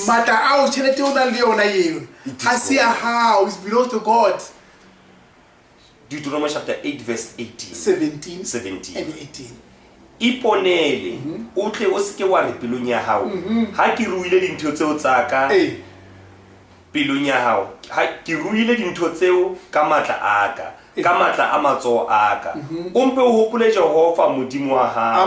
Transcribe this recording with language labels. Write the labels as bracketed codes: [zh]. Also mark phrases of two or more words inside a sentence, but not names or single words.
[st] Matla ao tšhelete o na le yona eo ha se ya hao, [en] it belongs to God. Deuteronomy chapter 8 verse 18 17 and 18. [st] Iponele o tle o se ke wa re pelong ya hao ha ke ruile dintho tseo tsaka pelong ya hao, ha ke ruile dintho tseo ka matla aka, ka matla a matso aka. O mpe o hopole Jehova modimo wa hao.